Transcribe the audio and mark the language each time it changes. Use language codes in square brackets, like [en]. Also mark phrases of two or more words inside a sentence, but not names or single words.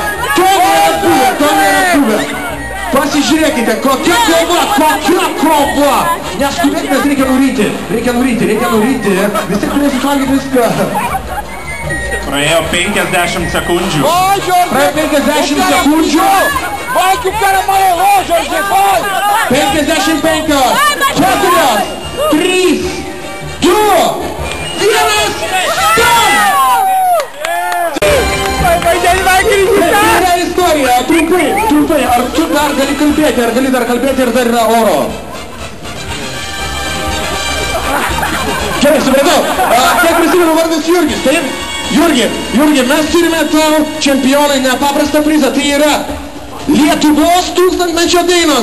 [lt] To nėra buvę. Pasižiūrėkite, kokia kova. Neskubėk, nes reikia nuryti. Vis tiek turėsit valgyti viską. Praėjo 50 sekundžių. Praėjo 50 sekundžių. [pt] Vai que o cara amarelou, Jorge, vai! 55, 4, 3, 2, 1, Vai acreditar! [lt] Tai yra istorija, trumpai, ar tu dar gali kalbėti, ir dar yra oro? Gerai, supratau. Kiek prisimenu vardas Jurgis, taip? Jurgi, mes turime tau čempionai nepaprastą prizą, tai yra Lietuvos 1000-mečio dainos.